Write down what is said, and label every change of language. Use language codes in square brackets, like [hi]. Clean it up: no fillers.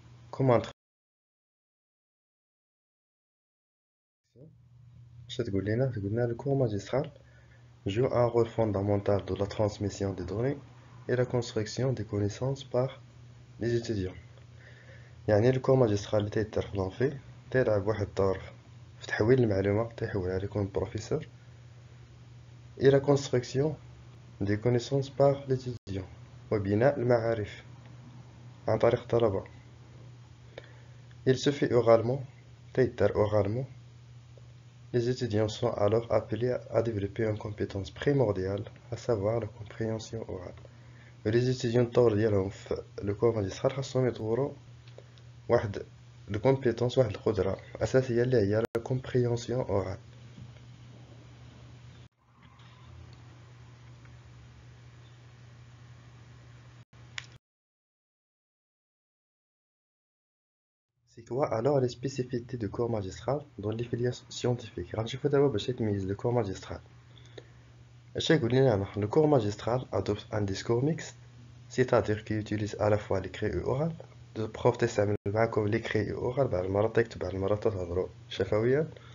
[fr] Comment le cours magistral joue un rôle fondamental dans la transmission des données et la construction des connaissances par les étudiants. [ar] يعني الكور ماجسترال اللي تيدار في لونفي تيلعب واحد الدور في تحويل المعلومة تيحولها لكم البروفيسور [fr] et la construction des connaissances par l'étudiant [ar] وبناء المعارف عن طريق الطلبة. [fr] Il se fait oralement [ar] تيدار [fr] oralement. Les étudiants sont alors appelés à développer une compétence primordiale, à savoir la compréhension orale. Les étudiants [ar] الطور ديالهم في لو كور ماجسترال خاصهم يطوروا واحد الكومبيتونس واحد القدرة أساسية اللي هي [fr] la compréhension orale. C'est quoi alors les spécificités du cours magistral dans les filières scientifiques? [ar] غنشوفو دابا باش يتميز [fr] le cours magistral. [ar] اش يقول لنا [fr] le cours magistral adopte un discours mixte, c'est-à-dire qu'il utilise à la fois l'écrit et l'oral. Le prof [ar] تستعمل معاكم [fr] l'écrit et l'oral، [ar] بعض المرات تكتب بعض المرات تهضروا شفويا.